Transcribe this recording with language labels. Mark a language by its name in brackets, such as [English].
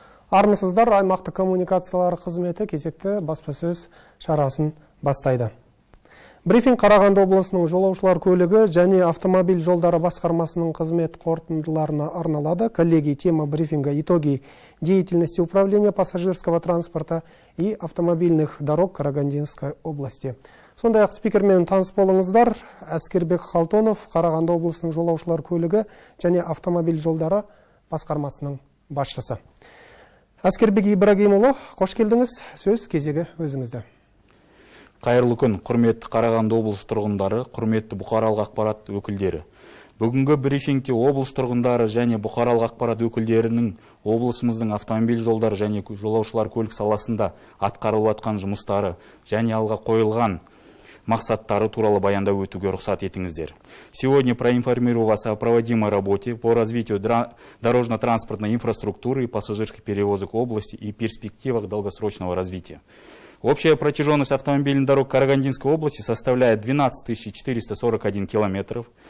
[Kazakh] Армысыздар, аймақтық коммуникациялар қызметі кезекті баспасөз шарасын бастайды. Брифинг Қарағанды облысының жолаушылар көлігі және автомобиль жолдары басқармасының қызмет қорытындыларына арналады. [Russian] Коллеги, тема брифинга «Итоги деятельности управления пассажирского транспорта и автомобильных дорог Карагандинской области». [Kazakh] Сондай-ақ спикермен таныс болыңыздар. Әскербек Халтонов, Қарағанды облысының жолаушылар көлігі және автомобиль жолдары басқармасының басшысы. Әскербек Ибрагимұлы, қош келдіңіз. Сөз кезегі өзіңізде. Қайырлы күн, құрметті Қарағанды облысы тұрғындары, құрметті бұқаралық ақпарат өкілдері. Бүгінгі брифингте облыс тұрғындары және бұқаралық ақпарат өкілдерінің облысымыздың автомобиль жолдары және жолаушылар көлік саласында атқарылып жатқан жұмыстары және алға қойылған мақсаттары туралы баяндап өтуге рұқсат етіңіздер. [Russian] Сегодня проинформирую вас о проводимой работе по развитию дорожно-транспортной инфраструктуры и пассажирских перевозок области и перспективах долгосрочного развития. Общая протяженность автомобильных дорог Карагандинской области составляет 12 441 километров.